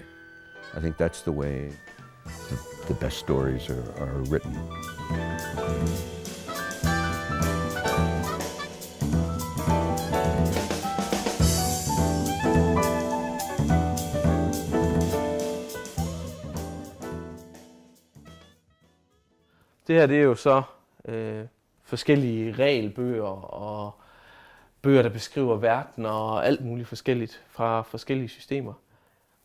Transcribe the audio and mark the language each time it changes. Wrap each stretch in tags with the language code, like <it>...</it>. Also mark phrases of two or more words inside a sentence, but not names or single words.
<en>I think that's the way the best stories are written.</en> <da>Det her, det er jo så forskellige regelbøger og bøger, der beskriver verden og alt muligt forskelligt fra forskellige systemer.</da>